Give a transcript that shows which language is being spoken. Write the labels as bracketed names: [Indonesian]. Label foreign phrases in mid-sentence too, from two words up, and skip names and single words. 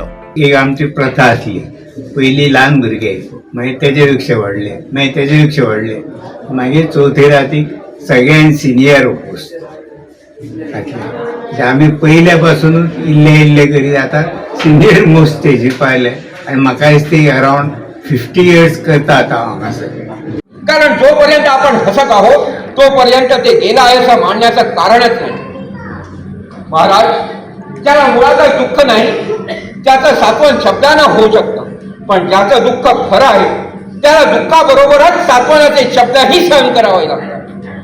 [Konkani] एक आमची प्रथा आसली, पयलीं ल्हान भुरगे, मागीर तेजे पेक्षा व्हडले, मागीर तेजे पेक्षा व्हडले, मागीर चवथे रातीक सगळ्यान [English] senior post [Konkani] घातले। आमी पयल्या पासूनच इल्ले करीत आतां [English] senior most [Konkani] स्टेजीर पावले आनी म्हाका दिसता [English] around 50 years [Konkani] करता आतां हांगासर। [Marathi] कारण जोपर्यंत आपण हसत आहोत तोपर्यंत ते गेला आहे असं मानण्याचं कारणच नाही। महाराज, ज्याला मुळातच दुःख नाही त्याचं सात्वन शब्दानं होऊ शकतं, पण ज्याचं दुःख खरं आहे त्याला दुःखाबरोबरच सात्वनाचे शब्दही सहन करावे लागतात।